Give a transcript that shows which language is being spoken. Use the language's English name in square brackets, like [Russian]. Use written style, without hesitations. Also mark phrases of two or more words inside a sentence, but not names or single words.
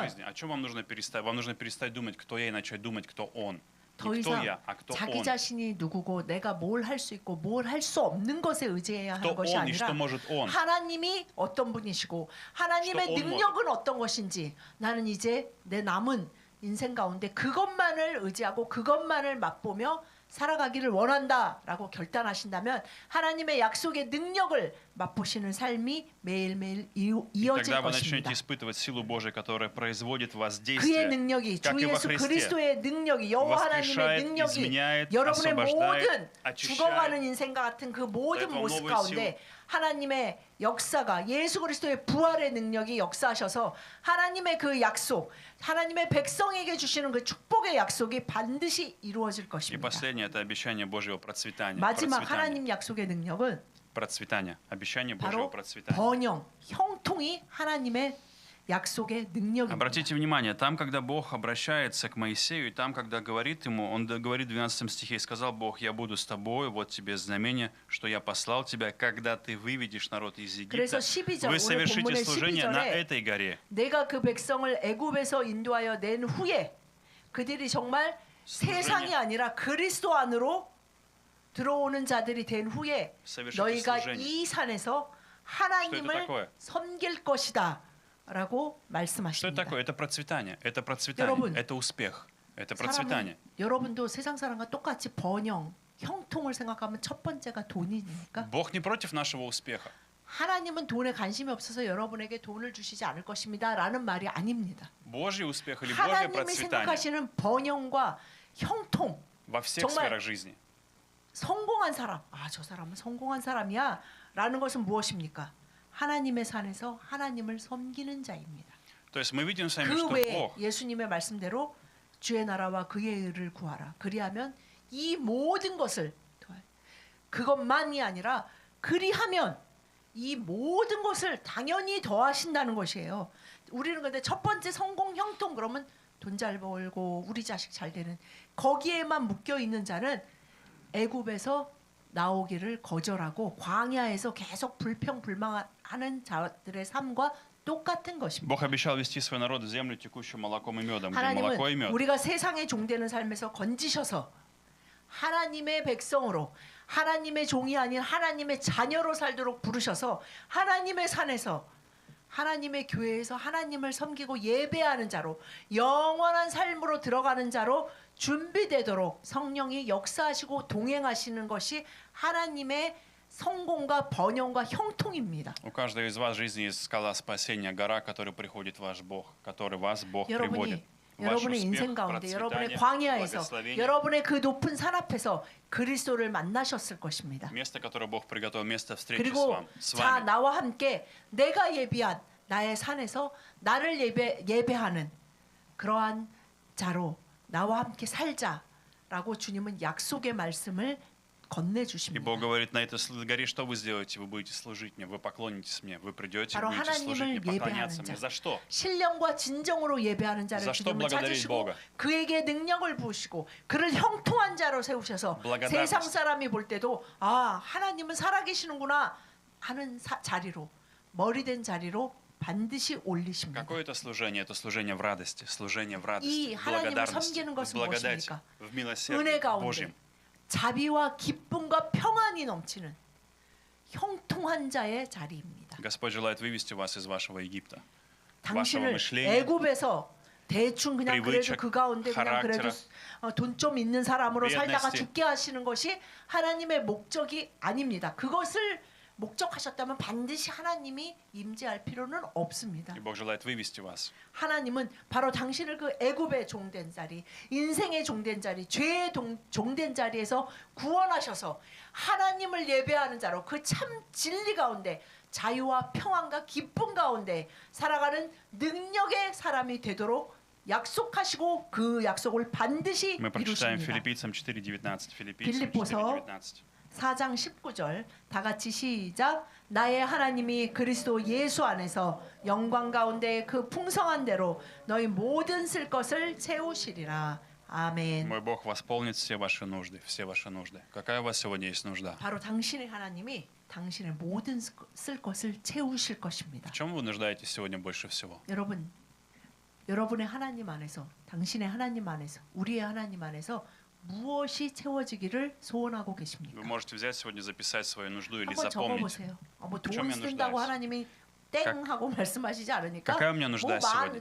[Russian] жизни, о чем вам нужно перестать? Вам нужно перестать думать, кто я, и начать думать, кто он. [Korean] 더 [Russian] Не кто [Korean] 이상 [Russian] я, а кто [Korean] 자기 [Russian] он. [Korean] 자신이 누구고 내가 뭘 할 수 있고 뭘 할 수 없는 것에 의지해야 하는 [Russian] Кто [Korean] 것이 [Russian] он и что [Korean] 아니라 [Russian] может он. [Korean] 하나님이 어떤 분이시고 하나님의 [Russian] что он [Korean] 능력은 어떤 것인지 나는 이제 내 남은 인생 가운데 그것만을 의지하고 그것만을 맛보며 살아가기를 원한다라고 결단하신다면 하나님의 약속의 능력을 맛보시는 삶이 매일매일 [Russian] И [Korean] 이어질 [Russian] тогда вы начнете [Korean] 것입니다. [Russian] испытывать силу Божию, которая производит в вас [Korean] 그의 [Russian] действие, [Korean] 능력이 [Russian] как [Korean] 주 [Russian] и во [Korean] 예수 [Russian] Христе. [Korean] 그리스도의 능력이 여호와 하나님의 [Russian] воскрешает, [Korean] 능력이 [Russian] изменяет, [Korean] 여러분의 [Russian] освобождает, [Korean] 모든 [Russian] очищает. [Korean] 죽어가는 인생과 같은 그 모든 [Russian] этого [Korean] 모습 [Russian] новую [Korean] 가운데 하나님의 역사가 예수 그리스도의 부활의 능력이 역사하셔서 하나님의 그 약속 하나님의 백성에게 주시는 그 축복의 약속이 반드시 이루어질 [Russian] И [Korean] 것입니다. [Russian] последнее – это обещание Божьего процветания. [Korean] 마지막 [Russian] Процветания. [Korean] 하나님 약속의 능력은 [Russian] Процветание. Обещание Божьего [Korean] 바로 [Russian] процветания. [Korean] 번영, 형통이 하나님의 약속의 능력입니다. [Russian] Обратите внимание, там, когда Бог обращается к Моисею, и там, когда говорит ему, он говорит в 12 стихе, «И сказал Бог, я буду с тобой, вот тебе знамение, что я послал тебя, когда ты выведешь народ из [Korean] 그래서 [Russian] Египта, [Korean] 12절, [Russian] вы [Korean] 오늘 [Russian] совершите [Korean] 본문의 [Russian] служение на [Korean] 12절에 [Russian] этой горе». [Korean] 내가 그 백성을 애굽에서 인도하여 낸 후에 그들이 정말 세상이 아니라 그리스도 안으로 들어오는 자들이 된 후에 [Russian] совершите [Korean] 너희가 [Russian] служение. [Korean] 이 산에서 [Russian] Что это [Korean] 하나님을 [Russian] такое? [Korean] 섬길 것이다 라고 [Russian] Что это [Korean] 말씀하십니다. [Russian] такое? Это процветание, это процветание, [Korean] 여러분, [Russian] это успех, это [Korean] 사람은 [Russian] процветание. [Korean] 여러분도 세상 사람과 똑같이 번영, 형통을 생각하면 첫 번째가 돈이니까 [Russian] Бог не против нашего успеха. [Korean] 하나님은 돈에 관심이 없어서 여러분에게 돈을 주시지 않을 것입니다 라는 말이 아닙니다. [Russian] Божий успех или Божье [Korean] 하나님이 [Russian] процветание [Korean] 생각하시는 번영과 형통 [Russian] во всех [Korean] 정말 [Russian] сферах жизни. [Korean] 성공한 사람, 아, 저 사람은 성공한 사람이야 라는 것은 무엇입니까? 하나님의 산에서 하나님을 섬기는 자입니다. [Russian] То есть мы видим с вами, [Korean] 그 [Russian] что [Korean] 외에 [Russian] Бог [Korean] 예수님의 말씀대로 주의 나라와 그의 의를 구하라. 그리하면 이 모든 것을 더할. 그것만이 아니라 그리하면 이 모든 것을 당연히 더하신다는 것이에요. 우리는 근데 첫 번째 성공 형통 그러면 돈 잘 벌고 우리 자식 잘 되는 거기에만 묶여 있는 자는 애굽에서 나오기를 거절하고 광야에서 계속 불평불만하는 자들의 삶과 똑같은 것입니다. [Russian] Бог обещал вести свой народ в землю, текущую молоком и медом, где молоко и [Korean] 하나님은 [Russian] мед. [Korean] 우리가 세상의 종되는 삶에서 건지셔서 하나님의 백성으로 하나님의 종이 아닌 하나님의 자녀로 살도록 부르셔서 하나님의 산에서 하나님의 교회에서 하나님을 섬기고 예배하는 자로 영원한 삶으로 들어가는 자로 준비되도록 성령이 역사하시고 동행하시는 것이 하나님의 성공과 번영과 형통입니다. [Russian] У каждого из вас в жизни есть скала спасения, гора, к которой приходит ваш Бог, который вас Бог приводит. [Korean] 여러분이 [Russian] ваш [Korean] 여러분의 인생 [Russian] успех, [Korean] 가운데 여러분의 [Russian] процветание, [Korean] 광야에서 [Russian] благословение. [Korean] 여러분의 그 높은 산 앞에서 그리스도를 만나셨을 것입니다. [Russian] Место, которое Бог приготовил, место встречи [Korean] 그리고 [Russian] с [Korean] 자 [Russian] вами. [Korean] 나와 함께 내가 예비한 나의 산에서 나를 예배하는 그러한 자로 나와 함께 살자라고 주님은 약속의 말씀을 [Russian] И [Korean] 건네주십니다. [Russian] Бог говорит, на этой горе что вы сделаете? Вы будете служить мне, вы поклонитесь мне, вы придете, [Korean] 바로 [Russian] будете служить мне, [Korean] 하나님을 [Russian] поклоняться [Korean] 예배하는 [Russian] мне. [Korean] 자. [Russian] За что? [Korean] 신령과 진정으로 예배하는 자를 [Russian] За что [Korean] 주님은 [Russian] благодарить [Korean] 찾으시고 [Russian] Бога? [Korean] 그에게 능력을 부으시고 그를 형통한 자로 세우셔서 [Russian] Благодарность. [Korean] 세상 사람이 볼 때도 아 하나님은 살아계시는구나 하는 자리로 머리된 자리로 반드시 올리십니다. [Russian] Какое это служение? Это служение в радости, служение в радости, [Korean] 이 [Russian] в [Korean] 하나님을 [Russian] благодарности, [Korean] 섬기는 [Russian] в [Korean] 것은 [Russian] благодати, [Korean] 무엇입니까? [Russian] в милосердии [Korean] 은혜 가운데 [Russian] Божьем. [Korean] 자비와 기쁨과 평안이 넘치는 형통한 자의 자리입니다. [Russian] Господь желает вывести вас из вашего Египта, вашего [Korean] 당신을 [Russian] мышления, [Korean] 애굽에서 대충 그냥 그래도 [Russian] привычек, [Korean] 그 가운데 그냥 그래도 [Russian] характера, [Korean] 돈 좀 있는 사람으로 살다가 [Russian] бедности. [Korean] 죽게 하시는 것이 하나님의 목적이 아닙니다. 그것을 목적하셨다면 반드시 하나님이 임재할 필요는 없습니다. [Russian] И Бог желает вывести вас. [Korean] 하나님은 바로 당신을 그 애굽의 종된 자리, 인생의 종된 자리, 죄의 종된 자리에서 구원하셔서 하나님을 예배하는 자로 그 참 진리 가운데 자유와 평안과 기쁨 가운데 살아가는 능력의 사람이 되도록 약속하시고 그 약속을 반드시 [Russian] Мы прочитаем [Korean] 이루십니다. [Russian] Филиппийцам 4:19. Филиппийцам [Korean] 빌립보서 4:19. 4장 19절 다 같이 시작. 나의 하나님이 그리스도 예수 안에서 영광 가운데 그 풍성한 대로 너희 모든 쓸 것을 채우시리라. 아멘. [Russian] Мой Бог восполнит все ваши нужды, все ваши нужды. Какая у вас сегодня есть нужда? [Korean] 바로 당신의 하나님이 당신의 모든 쓸 것을 채우실 것입니다. [Russian] В чем вы нуждаетесь сегодня больше всего? [Korean] 여러분, 여러분의 하나님 안에서, 당신의 하나님 안에서, 우리의 하나님 안에서 무엇이 채워지기를 소원하고 계십니까? [Russian] Вы можете взять сегодня, записать свою нужду или [Korean] 한번 [Russian] запомнить. [Korean] 적어보세요. 뭐 [Russian] В чем [Korean] 돈 [Russian] я [Korean] 쓴다고 [Russian] нуждаюсь? [Korean] 하나님이 땡 하고 말씀하시지 않으니까 [Russian] Какая у меня нужда сегодня?